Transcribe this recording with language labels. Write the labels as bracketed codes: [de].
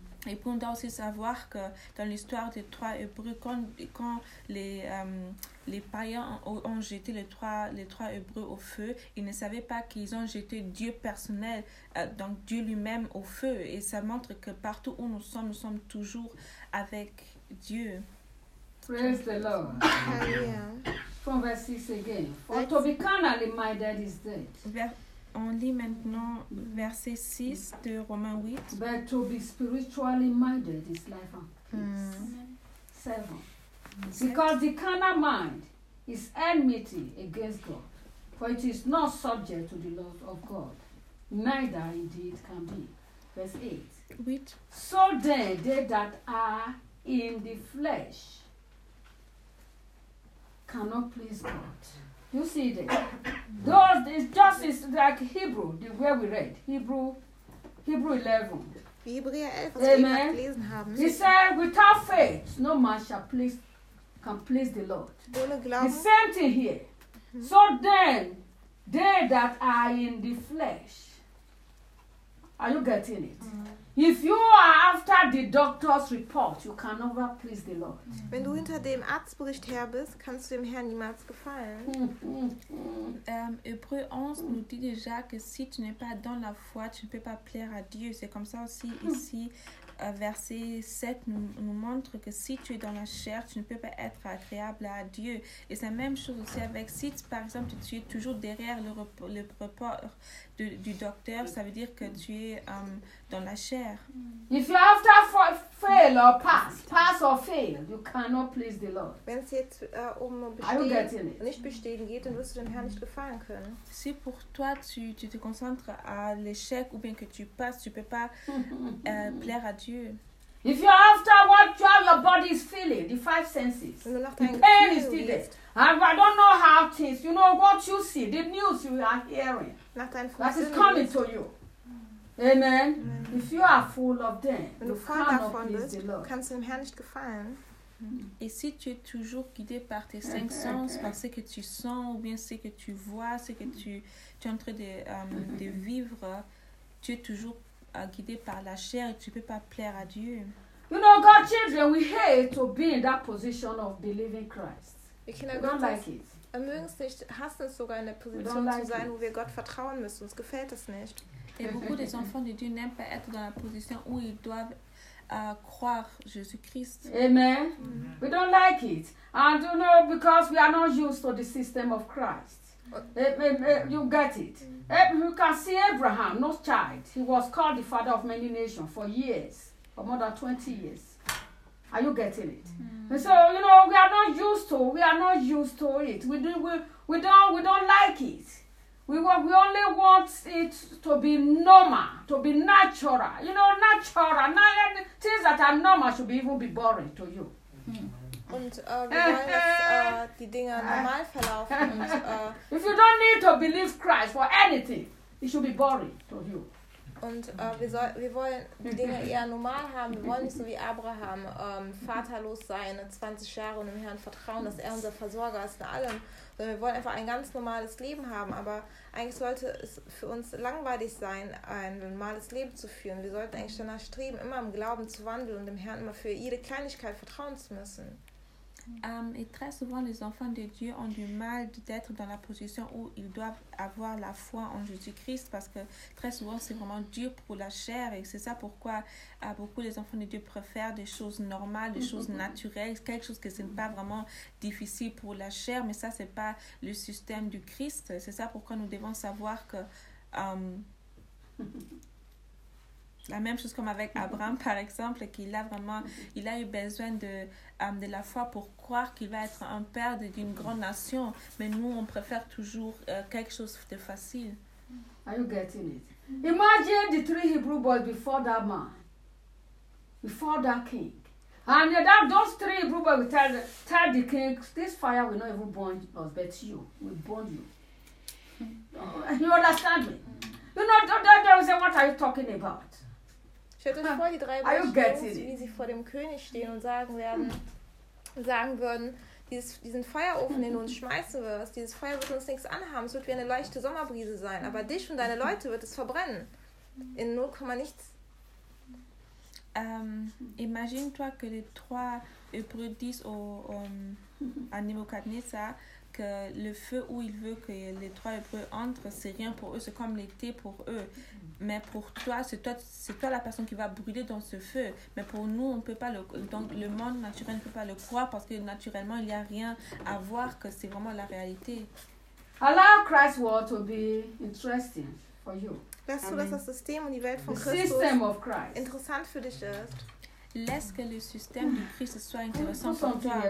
[fr] Et puis, on doit aussi savoir que dans l'histoire des trois Hébreux, quand les païens ont jeté les trois Hébreux au feu, ils ne savaient pas qu'ils ont jeté Dieu personnel, donc Dieu lui-même au feu. Et ça montre que partout où nous sommes toujours avec Dieu. [en] Praise the Lord. From verse 6 again. For to be carnally minded is dead. [fr] On lit maintenant verset 6 de Romains 8. [en] But to be spiritually minded is life and peace. 7. Because the carnal mind is enmity against God, for it is not subject to the laws of God, neither indeed can be. Verse 8. Which? So then, they that are in the flesh cannot please God. You see that? Those, it's just it's like Hebrew, the way we read. Hebrew 11. Amen. He said, without faith, no man shall can please the Lord. The same thing here. So then, they that are in the flesh, are you getting it? If you are after the doctor's report, you can never please the Lord. [de] Wenn du hinter dem Arztbericht her bist, kannst du dem Herrn niemals gefallen. [fr] Hébreux 11 nous dit déjà que si tu n'es pas dans la foi, tu ne peux pas plaire à Dieu. C'est comme ça aussi ici, verset 7 nous montre que si tu es dans la chair, tu ne peux pas être agréable à Dieu. Et c'est la même chose aussi avec si, par exemple, tu es toujours derrière le report du docteur, ça veut dire que tu es dans la chair. [en] If you have to fail or pass or fail, you cannot please the Lord. [de] Wenn es jetzt bestehen, nicht bestehen geht, dann wirst du dem Herrn nicht gefallen können. [fr] Si pour toi tu te concentres à l'échec ou bien que tu passes, tu peux pas plaire à Dieu. [en] If you after what your body is feeling, the five senses, the pain is still there. I don't know how things, you know what you see, the news you are hearing. That is coming to you. Amen. Amen. If you are full of them, [de] du [en] cannot please the Lord. [de] Kannst du dem Herrn nicht gefallen. [fr] Et si tu es toujours guidé par tes cinq sens, par ce que tu sens, ou bien ce que tu vois, ce que tu es en train de vivre, tu es toujours guidé par la chair et tu ne peux pas plaire à Dieu. [en] You know, God's children, we hate to be in that position of believing Christ. [de] Wir Kinder Gottes mögen es nicht, hassen es sogar, in der Position zu sein, wo wir Gott vertrauen müssen. Uns gefällt es nicht. [fr] Et beaucoup des enfants de Dieu n'aiment pas être dans la position où ils doivent croire Jésus-Christ. [en] Amen. We don't like it. And you know, because we are not used to the system of Christ. You get it. You can see Abraham, no child. He was called the father of many nations for years, for more than 20 years. Are you getting it? And so, you know, we are not used to it. We don't like it. We only want it to be normal, to be natural. You know, natural. Things that are normal should even be boring to you. [de] Und wir wollen die Dinge normal verlaufen. Und, [en] if you don't need to believe Christ for anything, it should be boring to you. [de] Und wir wollen die Dinge eher normal haben. Wir wollen nicht so wie Abraham vaterlos sein, 20 Jahre und dem Herrn vertrauen, dass er unser Versorger ist in allem. Sondern wir wollen einfach ein ganz normales Leben haben. Aber eigentlich sollte es für uns langweilig sein, ein normales Leben zu führen. Wir sollten eigentlich danach streben, immer im Glauben zu wandeln und dem Herrn immer für jede Kleinigkeit vertrauen zu müssen. [fr] Et très souvent, les enfants de Dieu ont du mal d'être dans la position où ils doivent avoir la foi en Jésus-Christ parce que très souvent, c'est vraiment dur pour la chair et c'est ça pourquoi beaucoup des enfants de Dieu préfèrent des choses normales, des choses naturelles, quelque chose que ce n'est pas vraiment difficile pour la chair, mais ça, ce n'est pas le système du Christ. C'est ça pourquoi nous devons savoir que... La même chose comme avec Abraham, par exemple, qu'il a vraiment, il a eu besoin de la foi pour croire qu'il va être un père d'une grande nation. Mais nous, on préfère toujours quelque chose de facile. [en] Are you getting it? Imagine the three Hebrew boys before that man, before that king. And those three Hebrew boys will tell the king, this fire will not even burn us, but you, will burn you. You understand me? You know, don't they will say, what are you talking about? [de] Stellt euch vor, die drei Burschen, wie sie vor dem König stehen und sagen würden, diesen Feuerofen, den du uns schmeißen wirst, dieses Feuer wird uns nichts anhaben, es wird wie eine leichte Sommerbrise sein, aber dich und deine Leute wird es verbrennen. In 0, nichts. [fr] Imagine-toi que les trois Hébreux disent à Nebuchadnezzar que le feu où il veut que les trois Hébreux entrent, c'est rien pour eux, c'est comme l'été pour eux. Mais pour toi, c'est toi la personne qui va brûler dans ce feu. Mais pour nous, on peut pas le monde naturel ne peut pas le croire parce que naturellement, il n'y a rien à voir que c'est vraiment la réalité. [en] Allow Christ's word to be interesting for you. [de] Lass zu, dass das System und die Welt von Christus interessant für dich ist. [fr] laisse que le système de Christ soit intéressant pour toi.